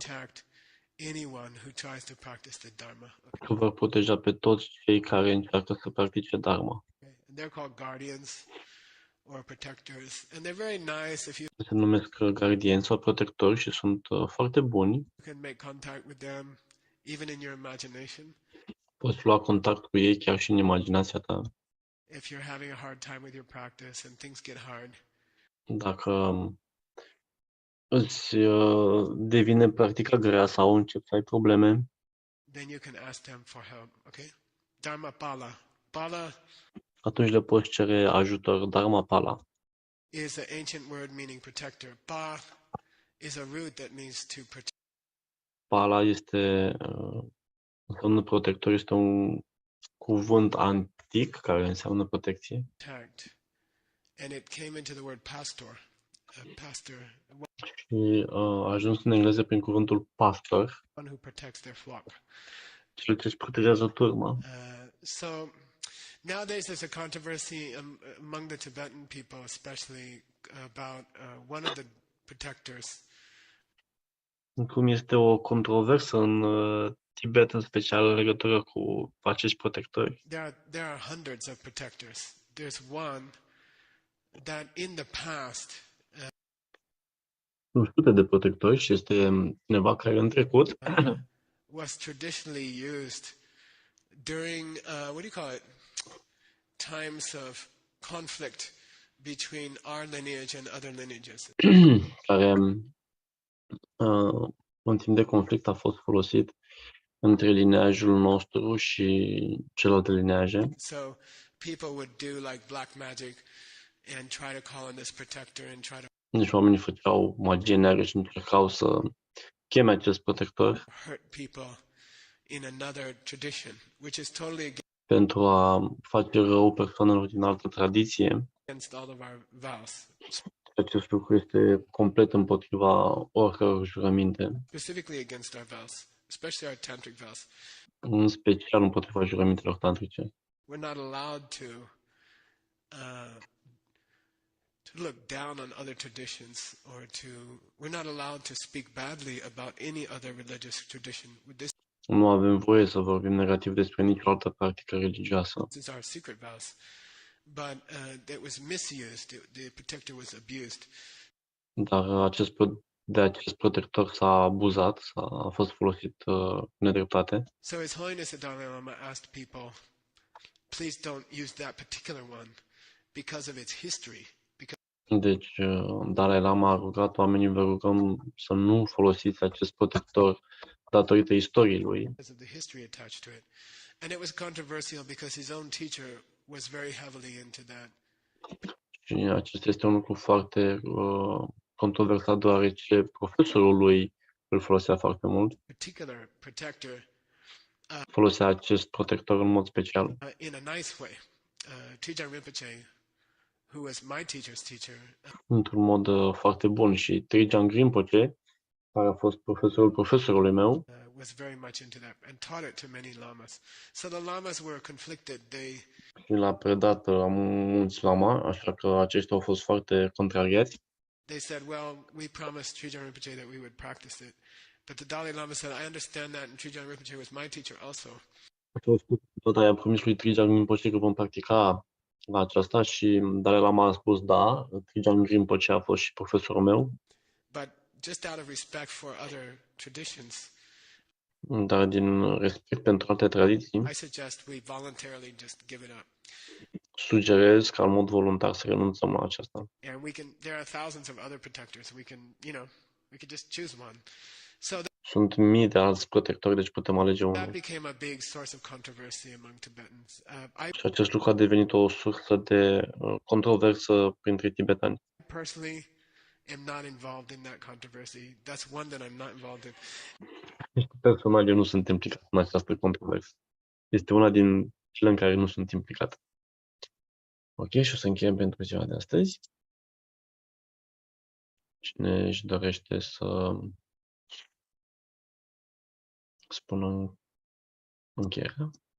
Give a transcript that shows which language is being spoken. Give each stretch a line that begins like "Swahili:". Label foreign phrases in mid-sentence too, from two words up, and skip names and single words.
English: protect anyone who tries to practice the Dharma. Okay.
Romanian: că vor proteja pe toți cei care încearcă să practice Dharma.
English: And they're called guardians or protectors, and they're very nice. If you
Romanian: Se numesc gardieni sau protectori și sunt foarte buni.
English: can make contact with them, even in your imagination,
Romanian: Poți lua contact cu ei chiar și în imaginația ta.
English: if you're having a hard time with your practice and things get hard,
Romanian: Dacă îți devine practica grea sau începi să ai probleme,
English: then you can ask them for help. Okay, Dharma Pala. Pala
Romanian: atunci le poți cere ajutor.
English: Dharma Pala is an ancient word meaning protector. Pa is a root that means to protect.
Romanian: Pala înseamnă protector, este un cuvânt antic care înseamnă protecție
English: And it came into the word pastor. Pastor,
Romanian: și a ajuns în engleză prin cuvântul pastor,
English: one who protects their flock.
Romanian: cel ce își protejează turma.
English: So nowadays there's a controversy among the Tibetan people, especially about one of the protectors.
Romanian: Cum este o controversă în Tibet, în special în legătură cu acești protectori.
English: There are hundreds of protectors. There's one that in the past
Romanian: Sunt sute de protectori și este cineva care în trecut
English: was traditionally used during what do you call it? Times of conflict between our lineage and other lineages.
Romanian: care în timp de conflict a fost folosit între lineajul nostru și celelalte lineaje.
English: So people would do like black magic and try to call on this protector and try to
Romanian: Deci oamenii făceau magie neagră și încercau să cheme acest protector
English: hurt people in another tradition, which is totally
Romanian: pentru a face rău persoanelor din altă tradiție.
English: against all of our vows,
Romanian: Acest lucru este complet împotriva oricăror jurăminte,
English: specifically against our vows, especially our tantric vows.
Romanian: în special împotriva jurămintelor tantrice.
English: We're not allowed to look down on other traditions or we're not allowed to speak badly about any other religious tradition. This
Romanian: Nu avem voie să vorbim negativ despre nicio altă practică religioasă.
English: is our secret vows. But it was misused. The protector was abused.
Romanian: Dar de acest protector s-a abuzat, a fost folosit nedreptate.
English: So His Holiness the Dalai Lama asked people, please don't use that particular one because of its history.
Romanian: Deci, Dalai Lama a rugat oamenii, vă rugăm să nu folosiți acest protector datorită istoriei lui.
English: Because of the history attached to it. And it was controversial because his own teacher was very heavily into that.
Romanian: Și acesta este un lucru foarte controversat, deoarece profesorul lui îl folosea foarte mult.
English: Particular protector
Romanian: Folosea acest protector în mod special.
English: in a nice way. Trijang Rinpoche, who was my teacher's teacher,
Romanian: Într-un mod foarte bun. Și Trijang Rinpoche, care a fost profesorul profesorului meu,
English: was very much into that and taught it to many lamas. So the lamas were conflicted.
Romanian: și l-a predat la mulți lama, așa că aceștia au fost foarte contrariați.
English: They said, well, we promised Trijang Rinpoche that we would practice it. But the Dalai Lama said, I understand that, and Trijang Rinpoche was my teacher also.
Romanian: Au spus, tot i-a promis lui Trijang Rinpoche că vom practica la aceasta și Dalai Lama a spus da, Trijang Rinpoche a fost și profesorul meu,
English: But just out of respect for other traditions,
Romanian: dar din respect pentru alte tradiții,
English: I suggest we voluntarily just give it up.
Romanian: sugerez ca în mod voluntar să renunțăm la aceasta.
English: And there are thousands of other protectors. We can just choose one. So
Romanian: Sunt mii de alți protectori, deci putem alege
English: That
Romanian: unul.
English: became a big source of controversy among Tibetans. I
Romanian: Și acest lucru a devenit o sursă de controversă printre tibetani.
English: personally am not involved in that controversy. That's one that I'm not involved in.
Romanian: Personal, eu nu sunt implicat în această controversă. Este una din cele în care nu sunt implicat. Ok, și o să încheiem pentru ziua de astăzi. Cine își dorește să spună încheierea?